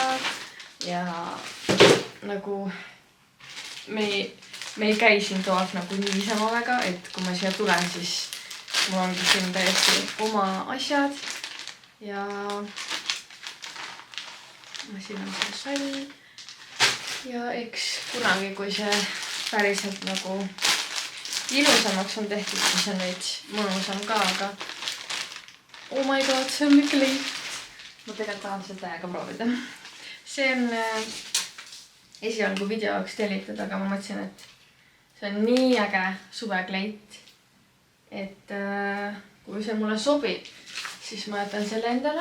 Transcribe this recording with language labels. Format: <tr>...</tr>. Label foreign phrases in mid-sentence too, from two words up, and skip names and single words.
<et>Ja nagu me ei käi siin toas nagu niisama väga, et kui ma siia tulen, siis mul ongi siin täiesti oma asjad. Ja siin on see sall. Ja eks kunagi, kui see päriselt nagu ilusamaks on tehtud, siis on veits mõnusam ka, aga</et> <en>oh my god,</en> <et>see on kleit. Ma tegelikult tahan seda täiega proovida. See on esialgu video jaoks tellitud, aga ma mõtlesin, et see on nii äge suvekleit, et kui see mulle sobib, siis ma jätan selle endale.</et>